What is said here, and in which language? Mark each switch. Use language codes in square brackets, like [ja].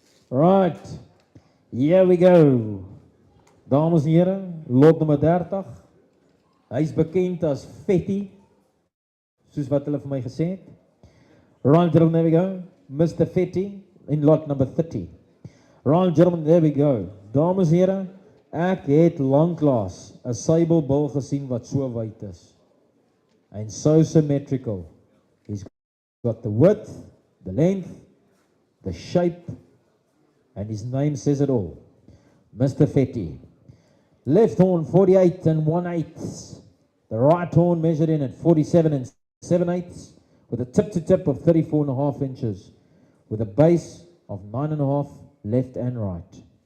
[en] Right. Here we go. [af] Dames en heren, lot nummer 30. Hy is bekend as Fetty. Soos wat hulle vir my gesê het. [en] Right, gentlemen, there we go. Mr. Fetty in lot number 30. Right, gentlemen, there we go. [af] Dames en heren, ek het lanklaas 'n sybelbil gesien wat so wyd is. [en] And so symmetrical. He's got the width, the length, the shape, and his name says it all. Mr. Fetty. Left horn 48 and 1/8. The right horn measured in at 47 and 7/8, with a tip to tip of 34.5 inches, with a base of 9.5 left and right.